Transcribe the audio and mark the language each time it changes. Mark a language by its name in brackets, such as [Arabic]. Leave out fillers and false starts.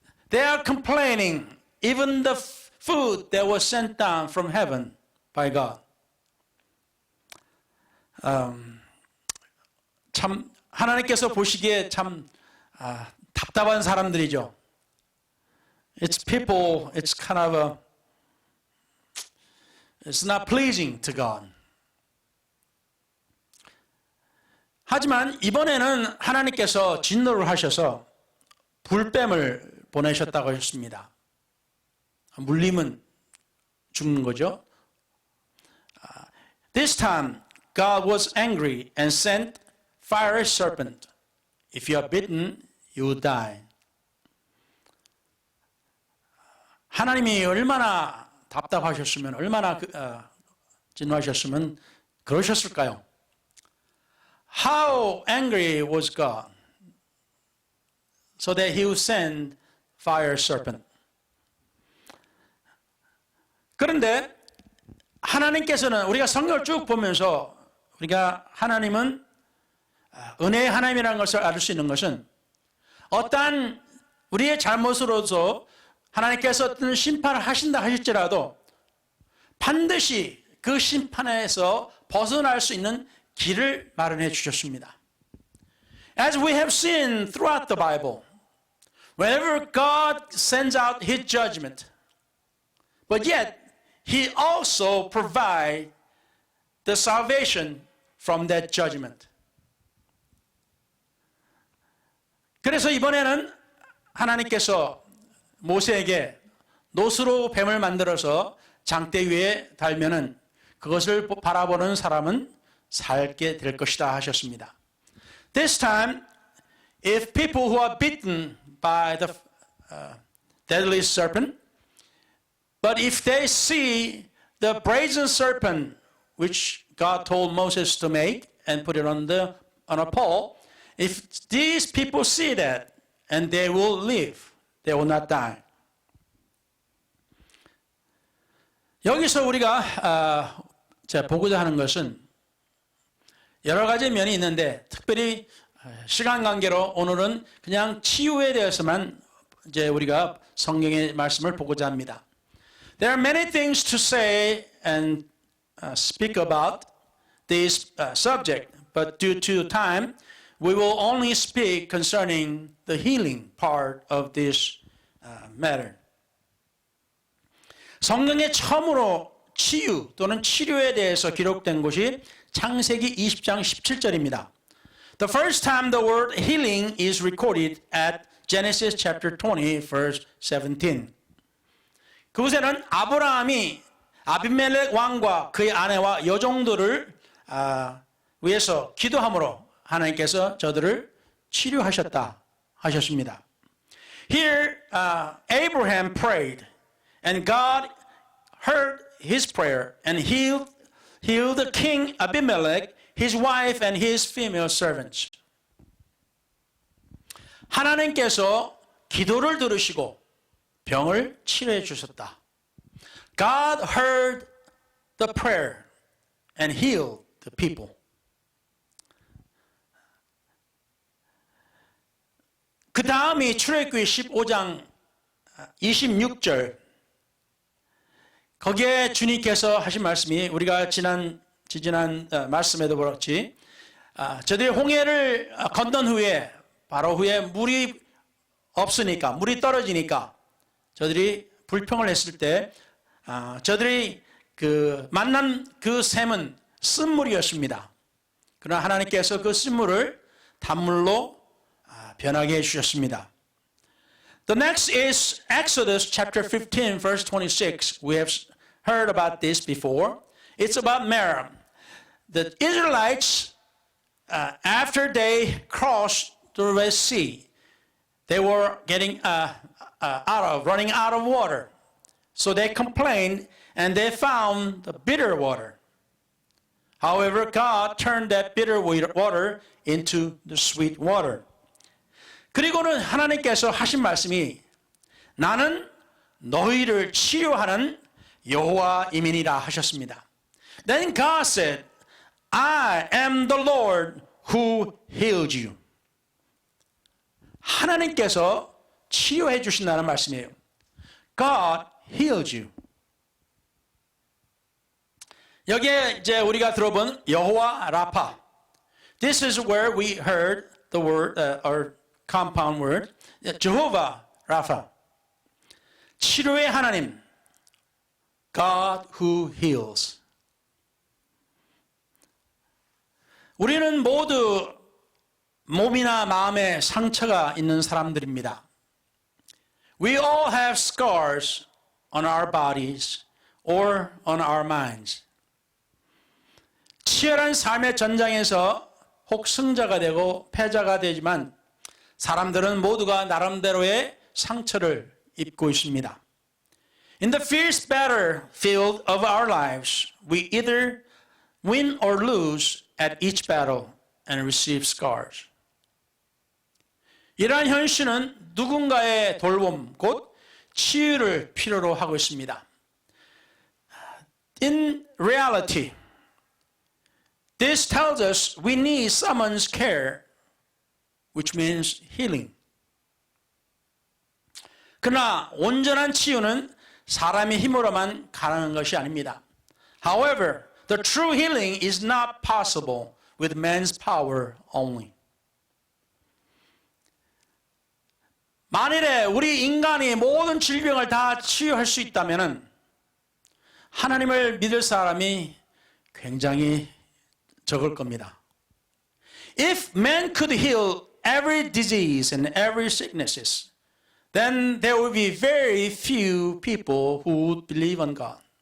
[English] They are complaining even the food that was sent down from heaven by God. [Korean] 참 하나님께서 보시기에 참 답답한 사람들이죠. [English] It's people, it's kind of it's not pleasing to God. [Korean] 하지만 이번에는 하나님께서 진노를 하셔서 불뱀을 보내셨다고 하셨습니다. 물리면 죽는 거죠. [English] This time God was angry and sent fiery serpent. If you are bitten, you will die. [Korean] 하나님이 얼마나 답답하셨으면 얼마나 진노하셨으면 그러셨을까요? [English] How angry was God so that he would send fire serpent. [Korean] 그런데 하나님께서는 우리가 성경을 쭉 보면서 우리가 하나님은 은혜의 하나님이라는 것을 알 수 있는 것은 어떠한 우리의 잘못으로서 하나님께서 어떤 심판을 하신다 하실지라도 반드시 그 심판에서 벗어날 수 있는 길을 마련해 주셨습니다. [English] As we have seen throughout the Bible, whenever God sends out His judgment, but yet He also provides the salvation from that judgment. [Korean] 그래서 이번에는 하나님께서 모세에게 노스로 뱀을 만들어서 장대 위에 달면은 그것을 바라보는 사람은 살게 될 것이다 하셨습니다. [English] This time, if people who are bitten by the deadly serpent, but if they see the brazen serpent which God told Moses to make and put it on a pole, if these people see that, and they will live, they will not die. [Korean] 여기서 우리가 보고자 하는 것은 여러 가지 면이 있는데 특별히 시간 관계로 오늘은 그냥 치유에 대해서만 이제 우리가 성경의 말씀을 보고자 합니다. [English] There are many things to say and speak about this subject, but due to time, we will only speak concerning the healing part of this matter. [Korean] 성경에 처음으로 치유 또는 치료에 대해서 기록된 곳이 창세기 20장 17절입니다. [English] The first time the word healing is recorded at Genesis chapter 20 verse 17. [Korean] 그곳에는 아브라함이 아비멜렉 왕과 그의 아내와 여종들을 위해서 기도함으로 하나님께서 저들을 치료하셨다 하셨습니다. [English] Here Abraham prayed and God heard his prayer and healed the king Abimelech, his wife and his female servants. [Korean] 하나님께서 기도를 들으시고 병을 치료해 주셨다. [English] God heard the prayer and healed the people. [Korean] 그 다음이 출애굽기 15장 26절. 거기에 주님께서 하신 말씀이 우리가 지난 말씀에도 그렇지, 저들이 홍해를 건넌 후에 바로 후에 물이 없으니까, 물이 떨어지니까 저들이 불평을 했을 때 저들이 만난 그 샘은 쓴물이었습니다. 그러나 하나님께서 그 쓴물을 단물로 변하게 해주셨습니다. [English] The next is Exodus chapter 15 verse 26. We have heard about this before. It's about Miriam. The Israelites, after they crossed the Red Sea, they were getting running out of water. So they complained and they found the bitter water. However, God turned that bitter water into the sweet water. [Korean] 그리고는 하나님께서 하신 말씀이 나는 너희를 치료하는 여호와임이니라 하셨습니다. [English] Then God said, I am the Lord who healed you. [Korean] 하나님께서 치료해 주신다는 말씀이에요. [English] God healed you. [Korean] 여기에 이제 우리가 들어본 여호와 라파. [English] This is where we heard the word or compound word, Jehovah Rapha. [Korean] 치료의 하나님, [English] God who heals. [Korean] 우리는 모두 몸이나 마음에 상처가 있는 사람들입니다. [English] We all have scars on our bodies or on our minds. [Korean] 치열한 삶의 전장에서 혹 승자가 되고 패자가 되지만 사람들은 모두가 나름대로의 상처를 입고 있습니다. [English] In the fierce battlefield of our lives, we either win or lose at each battle and receive scars. [Korean] 이러한 현실은 누군가의 돌봄, 곧 치유를 필요로 하고 있습니다. [English] In reality, this tells us we need someone's care, which means healing. [Korean] 그러나 온전한 치유는 사람의 힘으로만 가능한 것이 아닙니다. [English] However, the true healing is not possible with man's power only. [Korean] 만일에 우리 인간이 모든 질병을 다 치유할 수 있다면 하나님을 믿을 사람이 굉장히 적을 겁니다. [English] If man could heal every disease and every sicknesses, then there would be very few people who would believe on God.